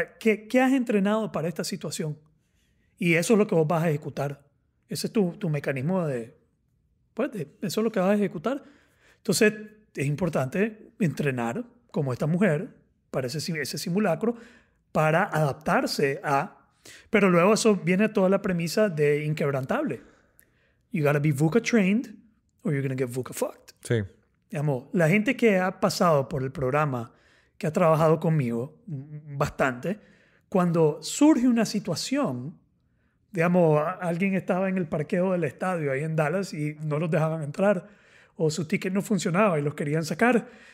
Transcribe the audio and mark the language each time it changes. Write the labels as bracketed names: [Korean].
[Spanish] ¿Qué has entrenado para esta situación? Y eso es lo que vos vas a ejecutar. Ese es tu mecanismo eso es lo que vas a ejecutar. Entonces, es importante entrenar como esta mujer para ese simulacro para adaptarse a... Pero luego eso viene toda la premisa de inquebrantable. [English] You gotta be VUCA trained or you're gonna get VUCA fucked. [Spanish] Sí. Digamos, la gente que ha pasado por el programa, que ha trabajado conmigo bastante, cuando surge una situación, digamos, alguien estaba en el parqueo del estadio ahí en Dallas y no los dejaban entrar, o su ticket no funcionaba y los querían sacar.